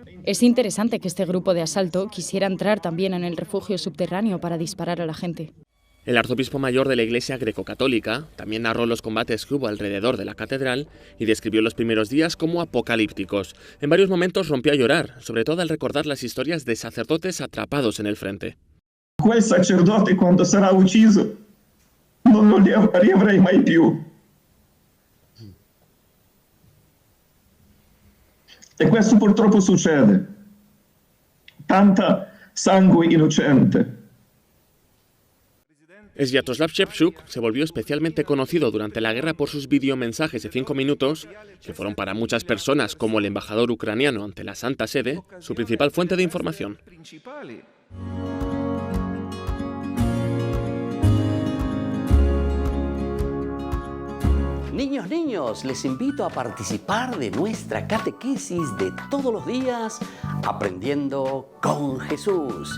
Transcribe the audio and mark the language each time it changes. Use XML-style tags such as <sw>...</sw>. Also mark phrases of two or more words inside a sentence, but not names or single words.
<es>Es interesante que este grupo de asalto quisiera entrar también en el refugio subterráneo para disparar a la gente. El arzobispo mayor de la Iglesia greco-católica también narró los combates que hubo alrededor de la catedral y describió los primeros días como apocalípticos. En varios momentos rompió a llorar, sobre todo al recordar las historias de sacerdotes atrapados en el frente.</es> <it>Quel sacerdote, cuando sarà ucciso, non lo riavrei mai più. E questo purtroppo succede. Tanta sangue innocente.</it> <es>Sviatoslav Shevchuk se volvió especialmente conocido durante la guerra por sus videomensajes de 5 minutos, que fueron para muchas personas, como el embajador ucraniano ante la Santa Sede, su principal fuente de información. Niños, les invito a participar de nuestra catequesis de todos los días, Aprendiendo con Jesús.</es>